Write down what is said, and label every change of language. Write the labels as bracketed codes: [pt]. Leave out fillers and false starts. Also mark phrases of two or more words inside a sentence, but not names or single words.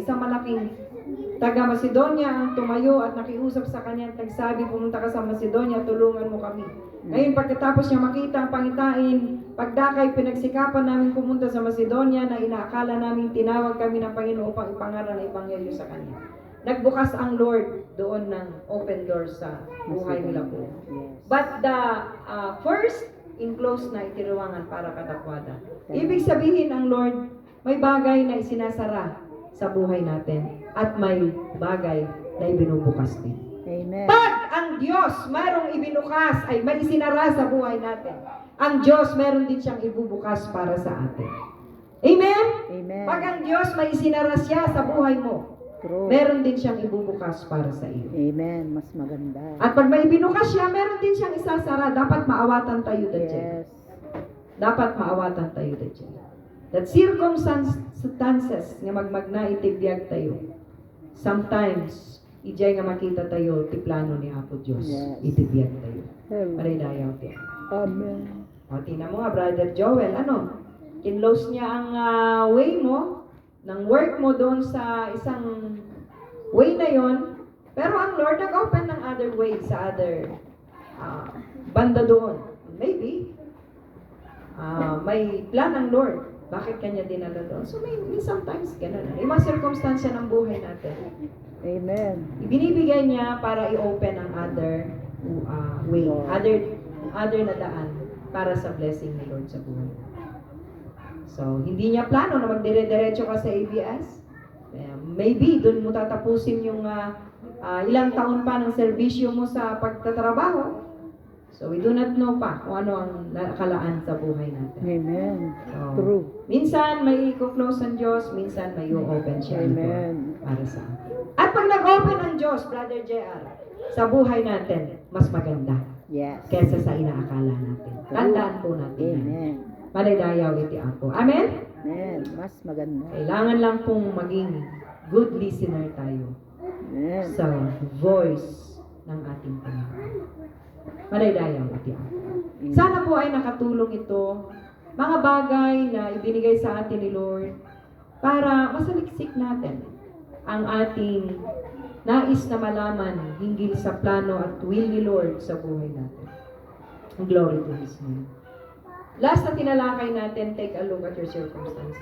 [tl] Isang malaking taga Macedonia ang tumayo at nakiusap sa kanya at nagsabi, pumunta ka sa Macedonia, tulungan mo kami. Ngayon pagkatapos niya makita ang pangitain, pagdakay pinagsikapan namin pumunta sa Macedonia na inaakala namin tinawag kami ng Panginoon upang ipangaral ang ebanghelyo sa kanya. Nagbukas ang Lord doon ng [en] open door [tl] sa buhay nila po. Yes. [en] But the first enclosed na [ilo] itiruangan para katakwada. [tl] Ibig sabihin ang Lord, may bagay na isinasara sa buhay natin at may bagay na ibinubukas din. Amen. Pag ang Diyos mayroong ibinukas ay may isinara sa buhay natin, ang Diyos mayroon din siyang ibubukas para sa atin. Amen? Amen. Pag ang Diyos may isinara siya sa buhay mo, True. meron din siyang ibubukas para sa iyo. Amen. Mas maganda. At pag may ibinukas siya, meron din siyang isasara. [ilo] Dapat maawatan tayo dadyan. Yes. Dapat maawatan tayo dadyan. [en] That circumstances [ilo] nga magmagna itibiyag tayo. Sometimes, ijay nga makita tayo, ti plano ni Apo Diyos. Yes. Itibiyag tayo. Amen. Paridayaw tayo. Amen. [tl] O, tingnan mo nga, Brother Joel, ano? Kinlose niya ang way mo, ng work mo doon sa isang way na yon. Pero ang Lord nag-open ng [en] other way [tl] sa other banda doon. Maybe, may plan ang Lord. Bakit kanya dinala doon? So, may sometimes ganun. May mga circumstansya ng buhay natin. Amen. Ibinibigay niya para i-open ang [en] other way, other [tl] na daan para sa blessing ni Lord sa buhay. So, hindi niya plano na magdire-diretso ka sa ABS. Maybe, doon mo tatapusin yung ilang taon pa ng serbisyo mo sa pagtatrabaho. So, [en] we do not know [tl] pa kung ano ang nakalaan sa buhay natin. Amen. So, True. minsan may i-close ang Diyos, minsan may i-open siya ang door Amen. para sa atin. At pag nag-open ang Diyos, Brother JR, sa buhay natin, mas maganda Yes. kesa sa inaakala natin. Tandaan po natin yan. Amen. [ilo] Malidayaw iti Apo. [tl] Amen? Amen. Mas maganda. Kailangan lang pong maging [en] good listener [tl] tayo Amen. sa voice ng ating Panginoon. [ilo] Malidayaw iti Apo. [tl] Sana po ay nakatulong ito, mga bagay na ibinigay sa atin ni Lord para masaliksik natin ang ating nais na malaman hinggil sa plano at will ni Lord sa buhay natin. [en] Glory to His name. [tl] Last na tinalakay natin, [en] take a look at your circumstances.